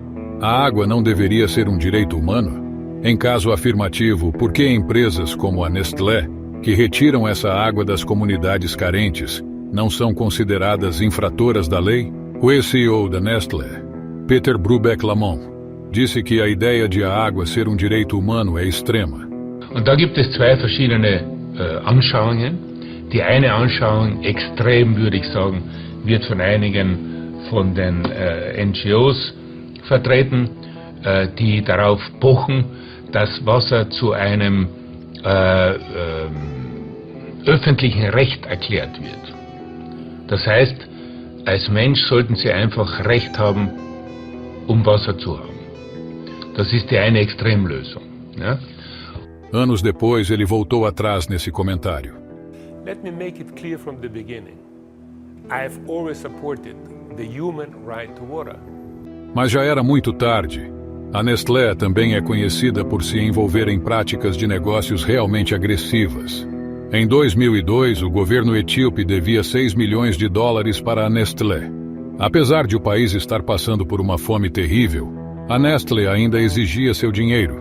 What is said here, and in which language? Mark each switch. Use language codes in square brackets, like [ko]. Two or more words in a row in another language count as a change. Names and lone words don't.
[pt] A água não deveria ser um direito humano? Em caso afirmativo, por que empresas como a Nestlé, que retiram essa água das comunidades carentes, não são consideradas infratoras da lei? O ex-CEO da Nestlé, Peter Brubeck-Lamont, disse que a ideia de a água ser um direito humano é extrema. [de] Und da gibt es zwei verschiedene Anschauungen. Die eine Anschauung, extrem würde ich sagen, wird von einigen von den NGOs vertreten, die darauf pochen, dass Wasser zu einem öffentlichen Recht erklärt wird. Das heißt, als Mensch sollten Sie einfach Recht haben, um Wasser zu haben. Das ist die eine Extremlösung. Ja? [pt] Anos depois, ele voltou atrás nesse comentário. [en] Let me make it clear from the beginning. I've always supported the human right to water. [pt] Mas já era muito tarde. A Nestlé também é conhecida por se envolver em práticas de negócios realmente agressivas. Em 2002, o governo etíope devia 6 milhões de dólares para a Nestlé. Apesar de o país estar passando por uma fome terrível, a Nestlé ainda exigia seu dinheiro.